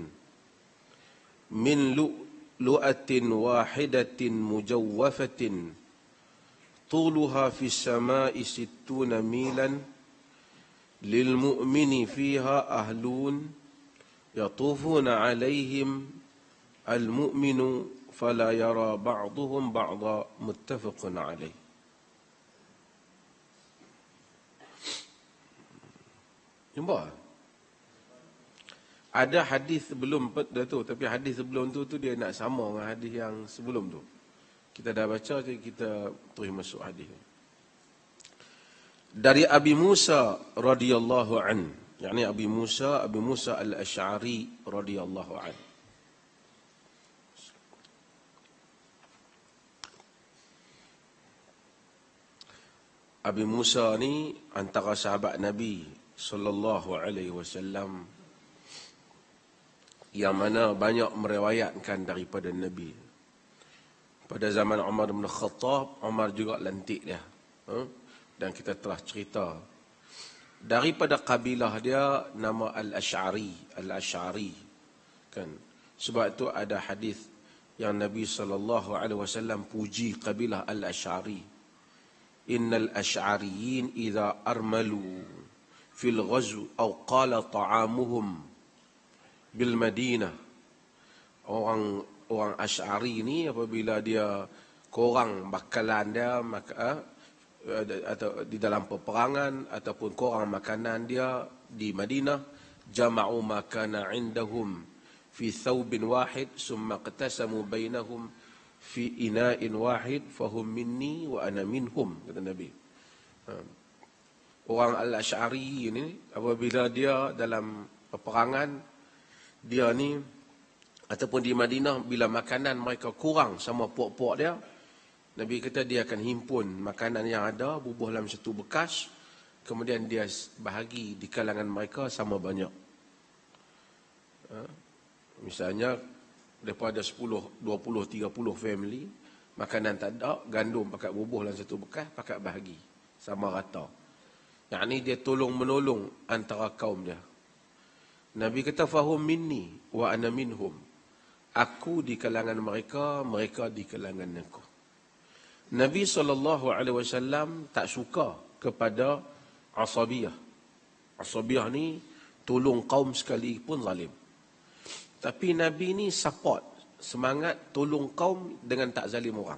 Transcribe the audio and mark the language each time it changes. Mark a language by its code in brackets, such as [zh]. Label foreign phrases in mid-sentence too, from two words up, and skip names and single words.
[ar] من لؤلؤة واحدة مجوفة طولها في السماء 60 ميلا للمؤمن فيها أهلون يطوفون عليهم المؤمن فلا يرى بعضهم بعضا متفق عليه. [ms] Jumpa? Ada hadis sebelum tu, tapi hadis sebelum tu dia nak sama dengan hadis yang sebelum tu. Kita dah baca, jadi kita terus masuk hadis. Dari Abi Musa [ar] رضي الله عن, [ms] yakni Abi Musa al-Asy'ari [ar] رضي الله عن. [ms] Abi Musa ni antara sahabat Nabi [ar] صلى الله عليه وسلم [ms] yang mana banyak meriwayatkan daripada Nabi. Pada zaman Umar bin Khattab, Umar juga lantik dia. Dan kita telah cerita daripada kabilah dia nama Al-Asy'ari kan. Sebab itu ada hadis yang Nabi [ar] صلى الله عليه وسلم [ms] puji kabilah Al-Asy'ari. [ar] إن الأشعريين إذا أرملوا في الغزو أو قل طعامهم بالمدينة. [ms] Orang Asy'ari ni apabila dia kurang bakalan dia atau di dalam peperangan ataupun kurang makanan dia di Madinah, [ar] جمعوا ما كان عندهم في ثوب واحد ثم اقتسموا بينهم في إناء واحد فهم مني وأنا منهم, [ms] kata Nabi. Orang Al-Asy'ari ini apabila dia dalam peperangan, dia ni ataupun di Madinah, bila makanan mereka kurang sama puak-puak dia, Nabi kata dia akan himpun makanan yang ada, bubuh dalam satu bekas, kemudian dia bahagi di kalangan mereka sama banyak. Misalnya daripada 10, 20, 30 family, makanan tak ada, gandum pakat bubuh dalam satu bekas, pakat bahagi sama rata. Yang ni dia tolong-menolong antara kaum dia. Nabi kata [ar] فهم مني وأنا منهم. [ms] Aku di kalangan mereka, mereka di kalangan aku. Nabi SAW tak suka kepada asabiyah. Asabiyah ni tolong kaum sekali pun zalim. Tapi Nabi ni support, semangat tolong kaum dengan tak zalim orang.